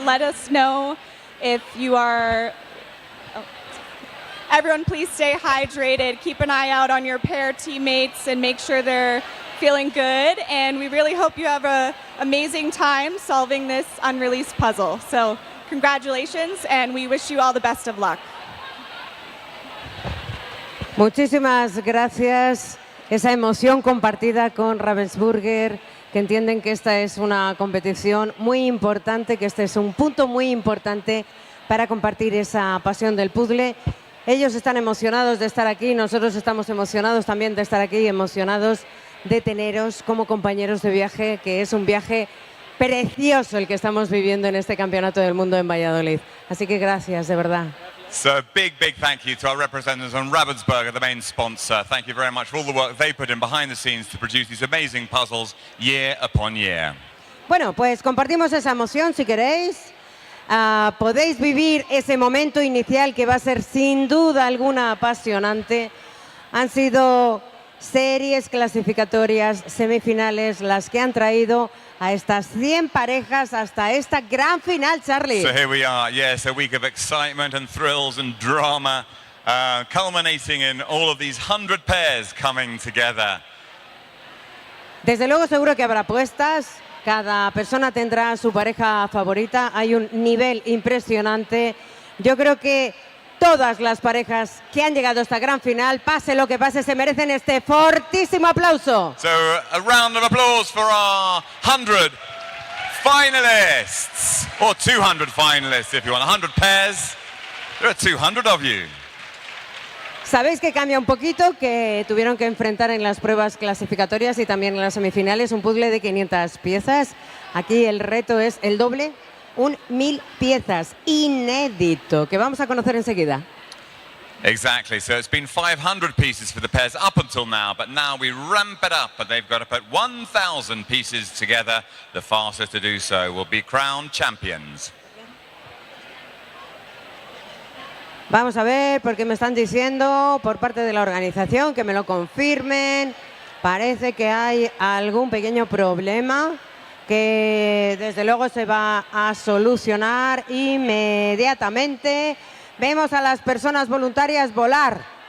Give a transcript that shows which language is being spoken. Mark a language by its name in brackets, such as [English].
[English] Let us know if you are. Everyone please stay hydrated. Keep an eye out on your pair teammates and make sure they're feeling good. And we really hope you have an amazing time solving this unreleased puzzle. So congratulations, and we wish you all the best of luck. [Spanish] Muchísimas gracias. Esa emoción compartida con Ravensburger, que entienden que esta es una competición muy importante, que este es un punto muy importante para compartir esa pasión del puzzle. Ellos están emocionados de estar aquí, nosotros estamos emocionados también de estar aquí, emocionados de teneros como compañeros de viaje, que es un viaje precioso el que estamos viviendo en este Campeonato del Mundo en Valladolid. Así que gracias, de verdad. [English] So big thank you to our representatives on Ravensburger, the main sponsor. Thank you very much for all the work they put in behind the scenes to produce these amazing puzzles year upon year. [Spanish] Bueno, pues compartimos esa emoción si queréis. Podéis vivir ese momento inicial que va a ser sin duda alguna apasionante. Han sido series clasificatorias, semifinales, las que han traído a estas 100 parejas hasta esta gran final, Charlie. [English] So here we are, yes, a week of excitement and thrills and drama, culminating in all of these 100 pairs coming together. [Spanish] Desde luego seguro que habrá apuestas, cada persona tendrá su pareja favorita, hay un nivel impresionante. Yo creo que todas las parejas que han llegado a esta gran final, pase lo que pase, se merecen este fortísimo aplauso. [English] So a round of applause for our 100 finalists, or 200 finalists if you want. 100 pairs, there are 200 of you. [Spanish] Sabéis que cambia un poquito, que tuvieron que enfrentar en las pruebas clasificatorias y también en las semifinales un puzzle de 500 piezas. Aquí el reto es el doble, un 1000 piezas, inédito, que vamos a conocer enseguida. [English] Exactly, so it's been 500 pieces for the pairs up until now, but now we ramp it up and they've got to put 1,000 pieces together. The fastest to do so will be crowned champions. [Spanish] Vamos a ver, porque me están diciendo por parte de la organización que me lo confirmen. Parece que hay algún pequeño problema que desde luego se va a solucionar inmediatamente. Vemos a las personas voluntarias volar